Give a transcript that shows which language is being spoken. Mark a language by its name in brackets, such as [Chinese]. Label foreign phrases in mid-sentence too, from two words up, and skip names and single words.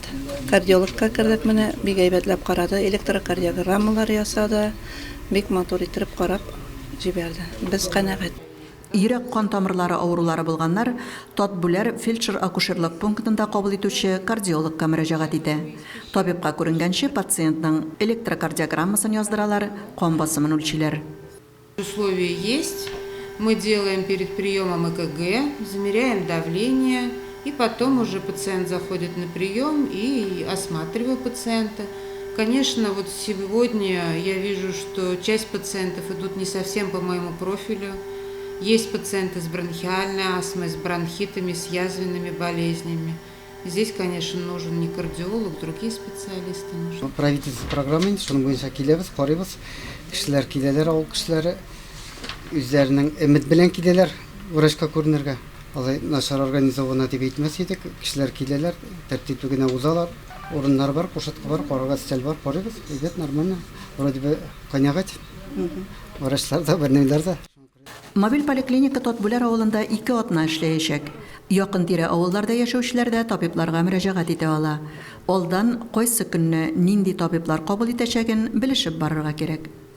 [Tatar] Кардиологка кердек менә, бик әйбәтләп карады, электрокардиограммалар ясады, бик матур итеп карап җибәрде. Без канәгать. Йөрәк кан тамырлары авырулары булганнар Тотбүләр фельдшер-акушерлык пунктында кабул итүче кардиологка мөрәҗәгать итә. Табибка күренгәнче пациентның электрокардиограммасын яздыралар, кан басымын үлчиләр. [Russian] Условия есть. Мы делаем перед приемом ЭКГ, замеряем давление, и потом уже пациент заходит на прием и осматриваю пациента. Конечно, вот сегодня я вижу, что часть пациентов идут не совсем по моему профилю. Есть пациенты с бронхиальной астмой, с бронхитами, с язвенными болезнями. Здесь, конечно, нужен не кардиолог, другие специалисты нужны. Правительство программы, [Tatar] шуның буенча киләбез, карыйбыз. Кешеләр киләләр, авыл кешеләре үзләренең өмет белән киләләр врачка күренергә. Алай начар организована дип әйтмәс идек. Кешеләр киләләр, тәртипле генә узалар. Урыннар бар, кушытка бар, карага стель бар, карыйбыз. Әйбәт, [Russian] нормально. Вроде бы [Tatar] канәгать. Врачлар да, бернеләр дә. Мобиль поликлиника Тотбүләр авылында 2 атна эшләячәк. Якын тирә авылларда яшәүчеләр дә табибларга мөрәҗәгать итә ала. Алдан кайсы көнне нинди табиблар кабул итәчәген белешеп барырга кирәк.